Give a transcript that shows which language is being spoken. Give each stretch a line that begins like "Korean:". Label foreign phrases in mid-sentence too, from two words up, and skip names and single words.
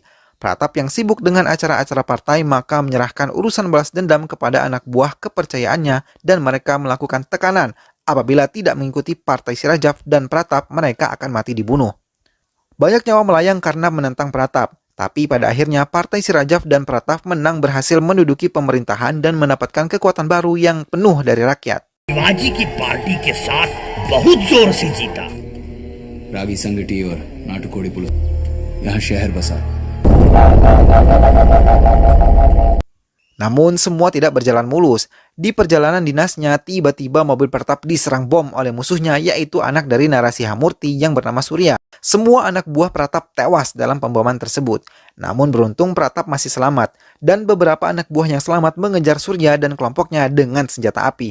Indonesian: Pratap yang sibuk dengan acara-acara partai maka menyerahkan urusan balas dendam kepada anak buah kepercayaannya dan mereka melakukan tekanan. Apabila tidak mengikuti partai si Rajaf dan Pratap, mereka akan mati dibunuh. Banyak nyawa melayang karena menentang Pratap. Tapi pada akhirnya partai si Rajaf dan Pratap menang, berhasil menduduki pemerintahan dan mendapatkan kekuatan baru yang penuh dari rakyat.
Hindi: शिवाजी की पार्टी के साथ बहुत जोर से जीता। रागी संगठी और नाटकोड़ी पुलिस यहाँ शहर बसा।
Indonesian: Namun semua tidak berjalan mulus. Di perjalanan dinasnya, tiba-tiba mobil Pratap diserang bom oleh musuhnya, yaitu anak dari Narasimhamurti yang bernama Surya. Semua anak buah Pratap tewas dalam pemboman tersebut. Namun beruntung Pratap masih selamat, dan beberapa anak buah yang selamat mengejar Surya dan kelompoknya dengan senjata api.